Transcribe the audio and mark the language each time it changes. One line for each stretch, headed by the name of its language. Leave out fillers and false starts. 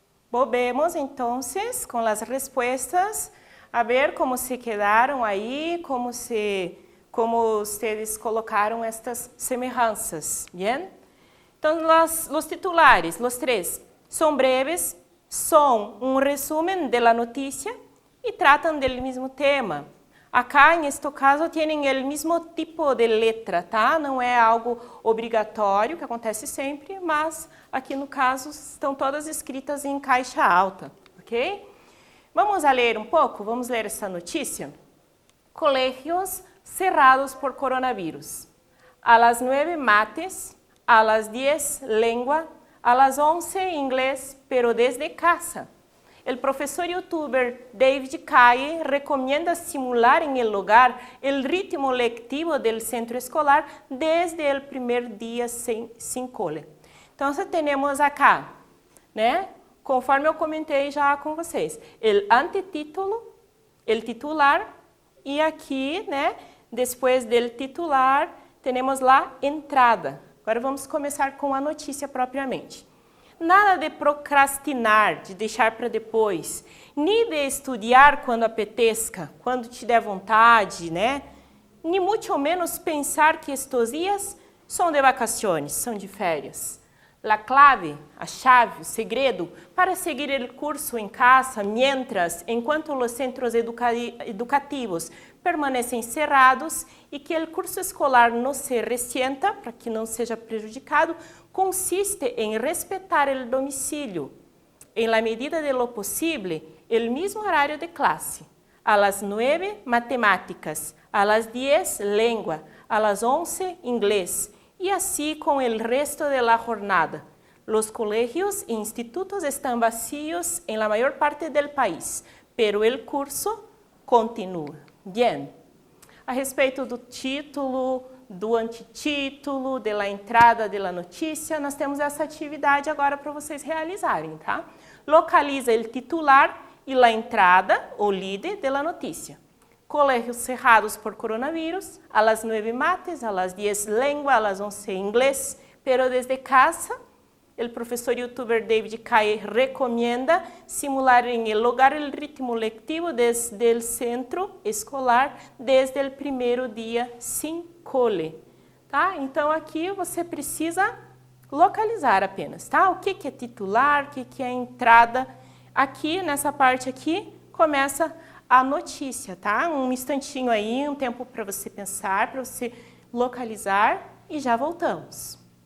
Spanish: Volvemos entonces con las respuestas, a ver cómo se quedaron ahí, cómo ustedes colocaron estas semejanzas, ¿bien? Entonces, los titulares, los tres, son breves, son un resumen de la noticia y tratan del mismo tema. Acá, en este caso, tienen el mismo tipo de letra, tá?
Portuguese: Não é algo obrigatório, que acontece sempre, mas aqui no caso estão todas escritas em caixa alta, ok? Vamos a ler um pouco? Vamos ler essa notícia? Colégios cerrados por coronavírus.
Spanish: A las 9 mates, a las 10 lengua, a las 11 inglés, pero desde casa. El profesor youtuber David Kaye recomienda simular en el hogar el ritmo lectivo del centro escolar desde el primer día sin cole.
Portuguese: Então, temos acá, né? Conforme eu comentei já com vocês, o antetítulo, o titular, e aqui, né, depois do titular, temos lá entrada. Agora vamos começar com a notícia propriamente. Nada de procrastinar, de deixar para depois, nem de estudar quando apeteça, quando te der vontade, né? Nem muito menos pensar que estes dias são de vacaciones, são de férias.
Spanish: La clave,
Portuguese: a chave, o segredo para seguir o curso em casa enquanto os centros educativos permanecem cerrados e que o curso escolar não se resienta, para que não seja prejudicado, consiste em respeitar o domicílio,
Spanish: em la medida de lo posible,
Portuguese: o mesmo horário de classe.
Spanish: A las 9, matemáticas, a las 10, lengua, a las 11, inglés, y así con el resto de la jornada. Los colegios e institutos están vacíos en la mayor parte del país, pero el curso continúa. Bien.
Portuguese: A respeito do título, do antitítulo, da entrada da notícia, nós temos essa atividade agora para vocês realizarem, tá? Localiza o titular e a entrada, o líder, da notícia.
Spanish: Colégios cerrados por coronavírus, a las 9 mates, a las 10 lengua, a las 11 inglés, pero desde casa,
Portuguese: o professor youtuber David Caye recomenda
Spanish: simular em el hogar el ritmo lectivo desde el centro escolar desde el primeiro dia sin cole.
Portuguese: Tá? Então aqui você precisa localizar apenas, tá? O que é titular, o que é entrada. Aqui, nessa parte aqui, começa a notícia, tá? Um instantinho aí, um tempo para você pensar, para você localizar e já voltamos.